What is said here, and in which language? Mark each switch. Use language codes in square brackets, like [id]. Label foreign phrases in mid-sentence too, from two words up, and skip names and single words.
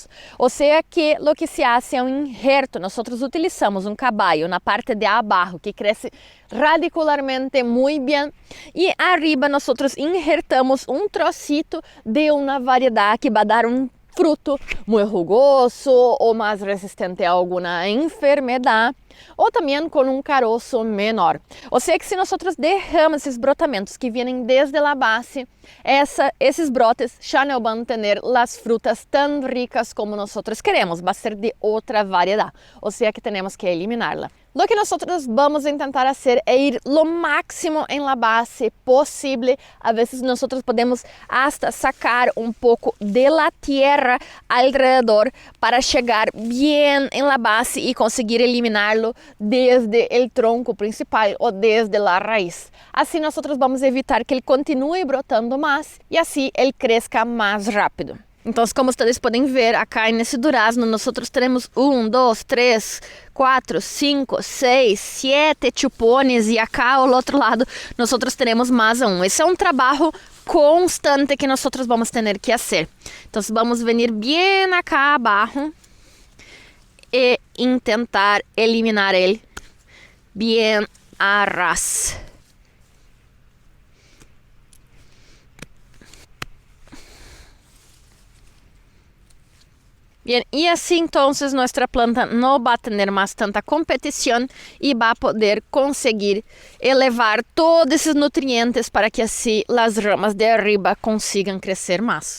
[es] O sea que lo que se hace es un injerto. Nosotros utilizamos un caballo na parte de abajo que crece radicularmente muy bien y arriba nosotros injertamos un trocito de una variedad que va a dar un fruto muy jugoso o más resistente a alguna enfermedad [pt] ou também com um caroço menor. Ou seja que se nós derramamos esses brotamentos que vêm desde a base, esses brotes já não vão ter as frutas tão ricas como nós queremos, vai ser de outra variedade, ou seja que temos que eliminá-la. [es] Lo que [pt] nós vamos tentar fazer é ir lo máximo em la base possível. A vezes nós podemos [es] hasta sacar [pt] um pouco [es] de la tierra alrededor [pt] para chegar bem em la base e conseguir eliminá-lo desde o tronco principal ou desde a raiz. Assim nós vamos evitar que ele continue brotando mais e assim ele cresça mais rápido. Então, como vocês podem ver, acá nesse durazno, nós temos 1, 2, 3, 4, 5, 6, 7 chupones e acá ao outro lado nós teremos mais um. Esse é um trabalho constante que nós vamos ter que fazer. Então, vamos vir bem acá abaixo e tentar eliminar ele bem a ras. [es] Bien, y así entonces nuestra planta no va a tener más tanta competición y va a poder conseguir elevar todos esos nutrientes para que así las ramas de arriba consigan crecer más.